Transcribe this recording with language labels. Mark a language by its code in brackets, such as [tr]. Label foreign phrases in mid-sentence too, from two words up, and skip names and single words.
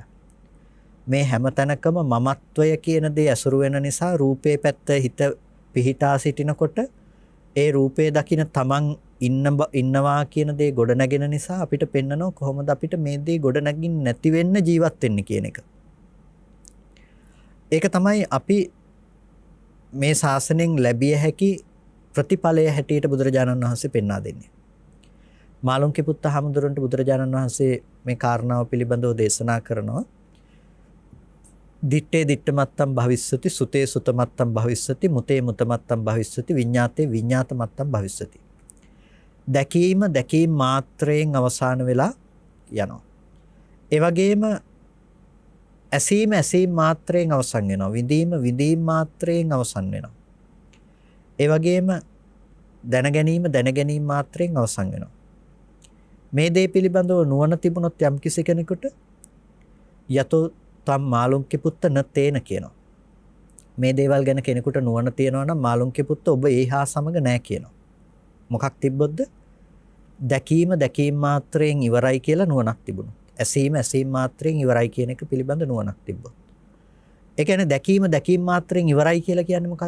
[si] මේ හැම තැනකම මමත්වය කියන දේ ඇසුරු වෙන නිසා රූපේ පැත්ත හිත පිහිටා සිටිනකොට ඒ රූපේ දකින තමන් ඉන්නවා කියන දේ ගොඩ නැගෙන නිසා අපිට පෙන්නනවා කොහොමද අපිට මේ දේ ගොඩ නැගින් නැති වෙන්න ජීවත් වෙන්න කියන එක. ඒක තමයි අපි මේ ශාසනයෙන් ලැබිය හැකි ප්‍රතිඵලය හැටියට බුදුරජාණන් වහන්සේ පෙන්වා දෙන්නේ. මාළුන්ගේ පුත්ත හමුදුරන්ට බුදුරජාණන් වහන්සේ මේ කාරණාව පිළිබඳව දේශනා කරනවා. [pi] දිත්තේ දිත්තමත්තම් භවිස්සති, සුතේ සුතමත්තම් භවිස්සති, මුතේ මුතමත්තම් භවිස්සති, විඤ්ඤාතේ විඤ්ඤාතමත්තම් භවිස්සති. [si] දැකීම මාත්‍රයෙන් අවසාන වෙලා යනවා. ඒ වගේම ඇසීම මාත්‍රයෙන් අවසන් වෙනවා. විඳීම මාත්‍රයෙන් අවසන් වෙනවා. ඒ වගේම දැන ගැනීම මාත්‍රයෙන් අවසන් වෙනවා. මේ දේ පිළිබඳව නුවණ තිබුණොත් යම් කිසි කෙනෙකුට [pi] යතෝ තම් මාළුන්ගේ පුත්ත න තේන [si] කියනවා. මේ දේවල් ගැන කෙනෙකුට නුවණ තියනවා නම් මාළුන්ගේ පුත්ත ඔබ ඒහා සමග නැහැ කියනවා. මොකක් තිබ්බොත්ද? දැකීම මාත්‍රයෙන් ඉවරයි කියලා නුවණක් තිබුණා. ඇසීම මාත්‍රයෙන් ඉවරයි කියන එක පිළිබඳ නුවණක් තිබ්බොත්. ඒ කියන්නේ දැකීම මාත්‍රයෙන් ඉවරයි කියලා කියන්නේ මොකද්ද?